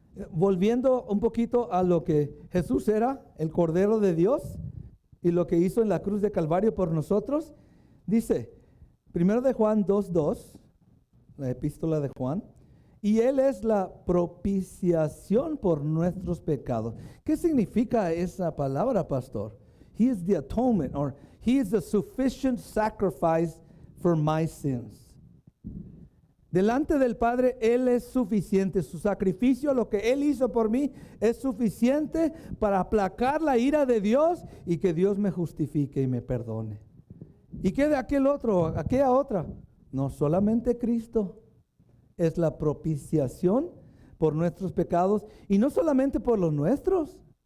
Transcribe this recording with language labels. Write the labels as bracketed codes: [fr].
[es] Volviendo un poquito a lo que Jesús era, el Cordero de Dios, y lo que hizo en la cruz de Calvario por nosotros, dice, 1 de Juan 2:2, la epístola de Juan, y Él es la propiciación por nuestros pecados. ¿Qué significa esa palabra, pastor? [en] He is the atonement, or He is the sufficient sacrifice for my sins. [es] Delante del Padre, Él es suficiente. Su sacrificio, lo que Él hizo por mí, es suficiente para aplacar la ira de Dios y que Dios me justifique y me perdone. ¿Y qué de aquel otro, aquella otra? No, solamente Cristo es la propiciación por nuestros pecados y no solamente por los nuestros.